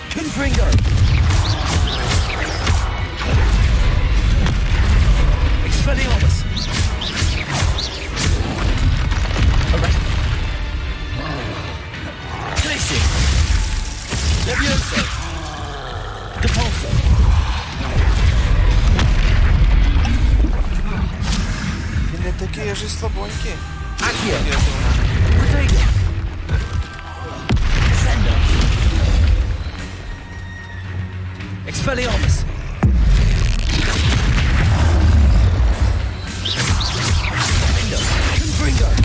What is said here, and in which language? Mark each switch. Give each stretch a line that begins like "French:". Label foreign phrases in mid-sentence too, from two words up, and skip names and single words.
Ukrainian: Confringo. Expelliarmus. Arrest. Glacier. Levioso. Depulso. Він не такий аж і слабонький. Accio. Я думаю. Protego. Descendo. Expelliarmus. Confringo.